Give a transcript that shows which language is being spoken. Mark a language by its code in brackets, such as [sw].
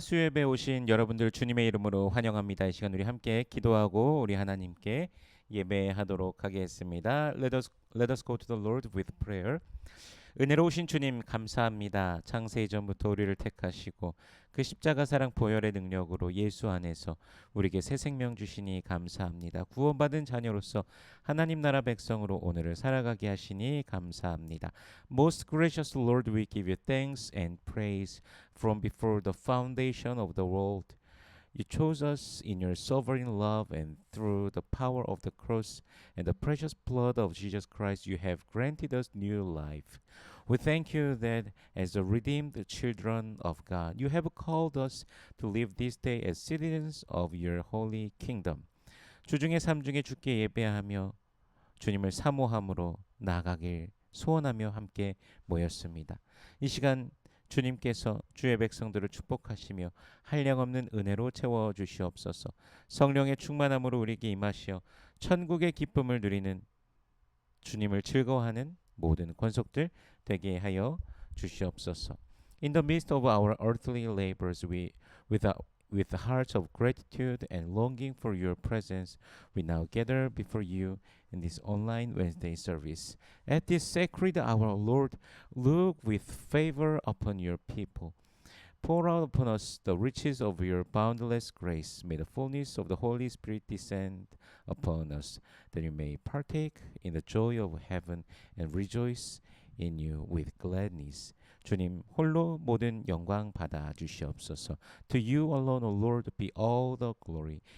[ko] 수요예배에 오신 여러분들 주님의 이름으로 환영합니다. 이 시간 우리 함께 기도하고 우리 하나님께 예배하도록 하겠습니다. [en] Let us go to the Lord with prayer. [ko] 은혜로우신 주님 감사합니다. 창세 이전부터 우리를 택하시고 그 십자가 사랑 보혈의 능력으로 예수 안에서 우리에게 새 생명 주시니 감사합니다. 구원받은 자녀로서 하나님 나라 백성으로 오늘을 살아가게 하시니 감사합니다. [en] Most gracious Lord, we give you thanks and praise from before the foundation of the world. You chose us in your sovereign love, and through the power of the cross and the precious blood of Jesus Christ, you have granted us new life. We thank you that as the redeemed children of God, you have called us to live this day as citizens of your holy kingdom. [ko] 주중의 삶 중에 주께 예배하며 주님을 사모함으로 나아가길 소원하며 함께 모였습니다. 이 시간 주님께서 주의 백성들을 축복하시며 한량없는 은혜로 채워주시옵소서. 성령의 충만함으로 우리에게 임하시어 천국의 기쁨을 누리는 주님을 즐거워하는 모든 권속들 되게 하여 주시옵소서. [en] In the midst of our earthly labors, with hearts of gratitude and longing for your presence, we now gather before you in this online Wednesday service. At this sacred hour, Lord, look with favor upon your people. Pour out upon us the riches of your boundless grace. May the fullness of the Holy Spirit descend upon us, that we may partake in the joy of heaven and rejoice in you with gladness. [ko] 주님 홀로 모든 영광 받아 주시옵소서. [en] To you alone, O Lord, be all the glory.